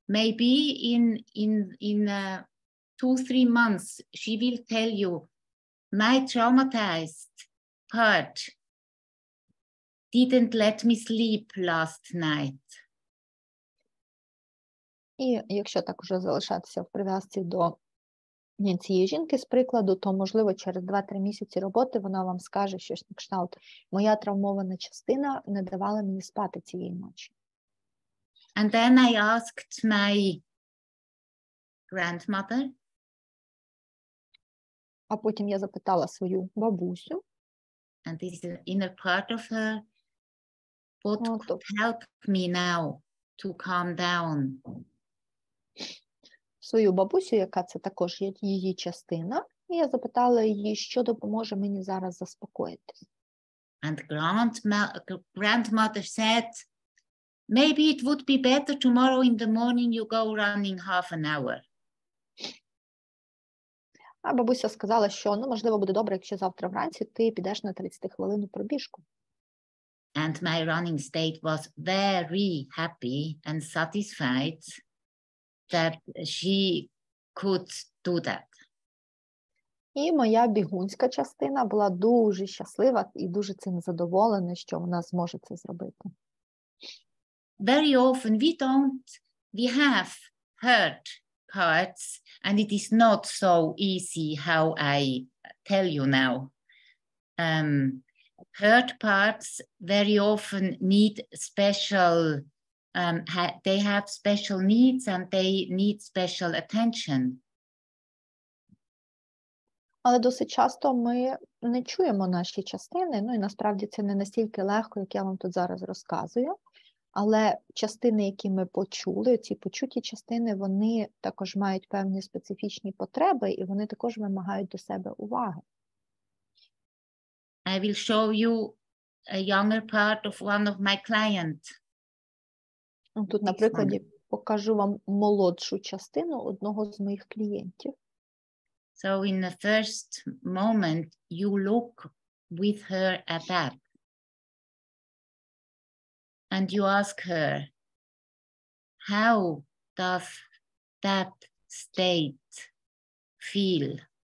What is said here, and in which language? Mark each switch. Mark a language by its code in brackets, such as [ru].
[en] Maybe in 2-3 months, she will tell you, my traumatized part didn't let me sleep last night. [uk] І якщо так уже залишатися в прив'язці до цієї жінки, з прикладу, то, можливо, через 2-3 місяці роботи вона вам скаже щось на кшталт: моя травмована частина не давала мені спати цієї ночі. [en] And then I asked my grandmother. [uk] А потім я запитала свою бабусю. [en] And this is the inner part of her. What could help me now to calm down? [uk] Свою бабусю, яка це також є її частина, і я запитала її, що допоможе мені зараз заспокоїтись. [en] And grandmother said, maybe it would be better tomorrow in the morning you go running half an hour. [uk] А бабуся сказала, що, можливо, буде добре, якщо завтра вранці ти підеш на 30-хвилинну пробіжку. [en] And my running state was very happy and satisfied that she could do that. [uk] І моя бігунська частина була дуже щаслива і дуже цим задоволена, що вона зможе це зробити. [en] Very often we have hurt parts, and it is not so easy how I tell you now. Hurt parts very often need special, they have special needs and they need special attention. [uk] Але досить часто ми не чуємо наші частини, і насправді це не настільки легко, як я вам тут зараз розказую. Але частини, які ми почули, ці почуті частини, вони також мають певні специфічні потреби, і вони також вимагають до себе уваги. [en] I will show you a younger part of one of my clients. [uk] Тут, на прикладі, покажу вам молодшу частину одного з моїх клієнтів. [en] So in the first moment, you look with her at that. And you ask her, how does that state feel?